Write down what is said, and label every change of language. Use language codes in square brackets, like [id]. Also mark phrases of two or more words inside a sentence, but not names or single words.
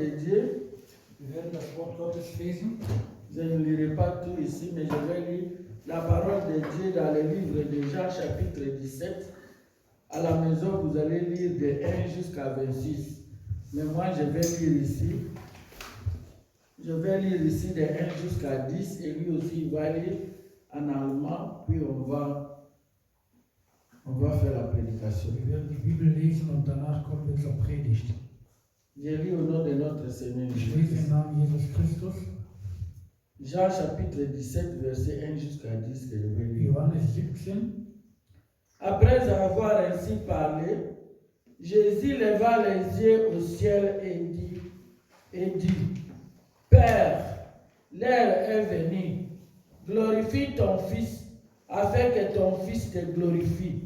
[fr] Dieu. [de] Wir werden das Wort Gottes lesen. [fr] Je ne lirai pas tout ici, mais je vais lire la parole de Dieu dans le livre de Jean chapitre 17. À la maison, vous allez lire de 1 jusqu'à 26. Mais moi, je vais lire ici. Je vais lire ici de 1 jusqu'à 10 et lui aussi, il va lire en allemand, puis on va faire la prédication. [de] Wir werden die Bibel lesen und danach kommen wir zur Predigt. [fr] Je lis au nom de notre Seigneur [de] Ich lese Jésus. im Namen Jesus Christus. [fr] Jean chapitre 17, verset 1 jusqu'à 10 que je vais lire. [de] Johannes 17. [fr] Après avoir ainsi parlé, Jésus leva les yeux au ciel et dit, Père, l'heure est venue, glorifie ton Fils, afin que ton Fils te glorifie.